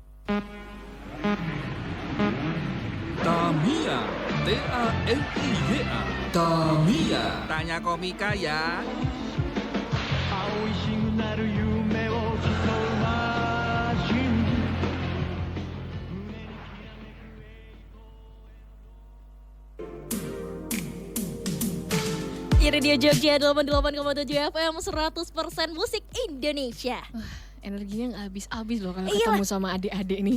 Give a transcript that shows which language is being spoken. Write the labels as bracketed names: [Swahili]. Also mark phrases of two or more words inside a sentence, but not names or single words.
[Indonesian] Tamiya, T-A-M-I-Y-A, Tamiya. Tanya komika ya. [Japanese] 青いシグナル夢を競うマシン [Indonesian] Di Radio Jogja 88,7 FM 100% musik Indonesia. Energinya nggak habis-habis loh kalau Iya. ketemu sama adik-adik nih.